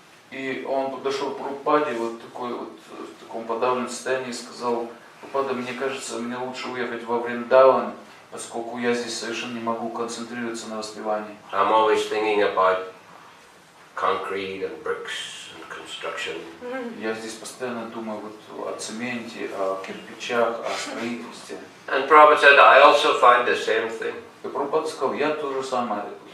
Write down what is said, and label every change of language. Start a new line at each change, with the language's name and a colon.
Russian: И он подошел к Прабхупаде вот такой вот в таком подавленном состоянии и сказал: Прабхупада, мне кажется, мне лучше уехать во Вриндаван, поскольку я здесь совершенно не могу концентрироваться на воспевании.
English: I'm always thinking about concrete and bricks and construction.
Russian: Я здесь постоянно думаю вот о цементе, о кирпичах, о строительстве.
English: And Prabhupada said, I also find the same thing.
Russian: И Прабхупада сказал: я то же самое.